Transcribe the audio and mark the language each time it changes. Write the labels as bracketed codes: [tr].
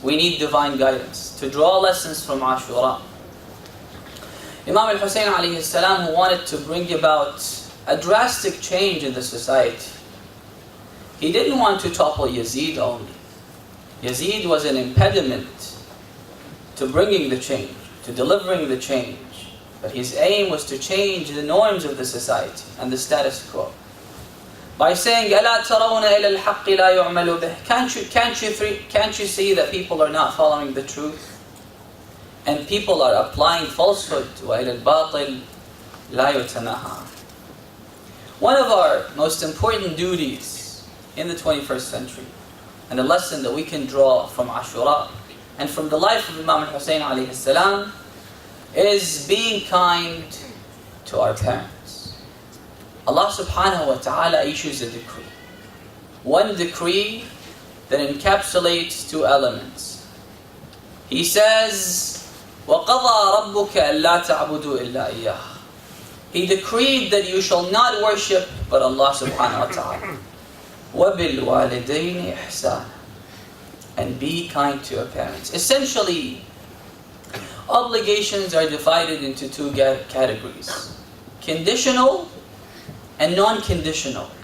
[en] We need divine guidance to draw lessons from Ashura. Imam al-Hussein alayhi salam, who wanted to bring about a drastic change in the society. He didn't want to topple Yazid only. Yazid was an impediment to bringing the change, to delivering the change. But his aim was to change the norms of the society and the status quo. By saying, [ar] أَلَا تَرَوْنَ إِلَى الْحَقِّ لَا يُعْمَلُ بِهِ. [en] Can't you see that people are not following the truth? And people are applying falsehood. [ar] وَإِلَى الْبَاطِلِ لَا يُتَنَاهَا. [en] One of our most important duties in the 21st century, and a lesson that we can draw from Ashura and from the life of Imam al-Hussein alayhi salam, is being kind to our parents. Allah subhanahu wa ta'ala issues a decree. One decree that encapsulates two elements. He says, [ar] وَقَضَى رَبُّكَ أَلَّا تَعْبُدُوا إِلَّا إِيَّهُ. [en] He decreed that you shall not worship but Allah subhanahu wa ta'ala. [ar] وَبِالْوَالِدَيْنِ إِحْسَانًا. [en] And be kind to your parents. Essentially, obligations are divided into two categories: conditional and non-conditional.